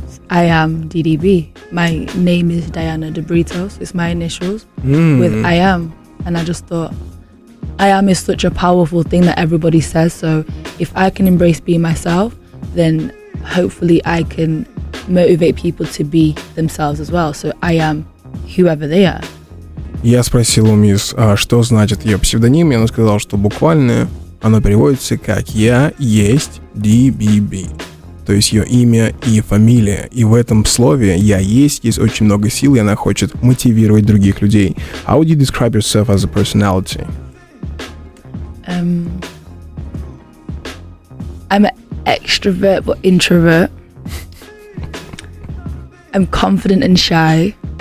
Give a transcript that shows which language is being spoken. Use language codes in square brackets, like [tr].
[en] IAMDDB. My name is Diana De Brito. So it's my initials with I am. And I just thought, I am is such a powerful thing that everybody says. So if I can embrace being myself, then hopefully I can motivate people to be themselves as well. So I am whoever they are. [ru] Я спросил у мисс, что значит ее псевдоним, и она сказала, что буквально оно переводится как «Я есть DBB». То есть ее имя и фамилия. И в этом слове «я есть» есть очень много сил, и она хочет мотивировать других людей. [en] How would you describe yourself as a personality? I'm an extrovert but introvert. I'm confident and shy.